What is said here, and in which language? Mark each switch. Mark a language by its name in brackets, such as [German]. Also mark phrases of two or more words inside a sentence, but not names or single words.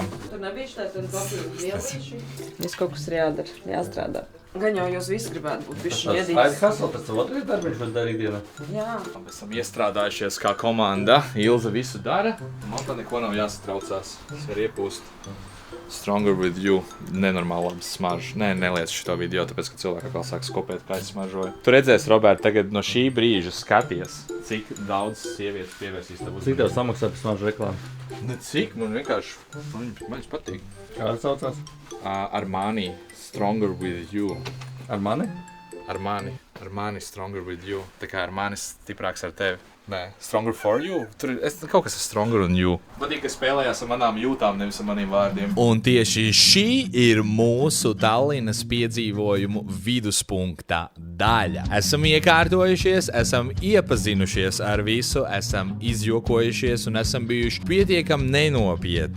[Latvian] Tur nebija šeit papildus vielīši. Viss kaut kas ir jādara, jāstrādā. Gan jau jūs visi gribētu būt bišķi iedīgs. Aizs Hasel, pēc tam otrais darbiņš var darīt dienā. Jā. Mēs esam iestrādājušies kā komanda. Ilze visu dara. Man tā neko nav jāsatraucās. Es varu iepūst Stronger with you. Nenormāli labi smaržu. Nē, neliec šo video, tāpēc, ka cilvēki atkal sāks kopēt, kā es smaržoju. Tu redzēsi, Robert, tagad no šī brīža skaties, cik daudz sievietes pievērsīs tavu. Cik tev samaksā par smaržu reklāmu? Ne cik, man vienkārši, man patīk. Kā tas saucās? Armani, Stronger with you. Armani? Armani, Stronger with you. Tā kā Armani stiprāks ar tevi. Nē, Stronger for you. Tur ir kaut kas ar Stronger un you. Patīk, ka spēlējās ar manām jūtām, nevis ar maniem vārdiem. Un tieši šī ir mūsu Tallinas piedzīvojumu viduspunkta daļa. Esam iekārtojušies, esam iepazinušies ar visu, esam izjokojušies un esam bijuši pietiekami nenopietni.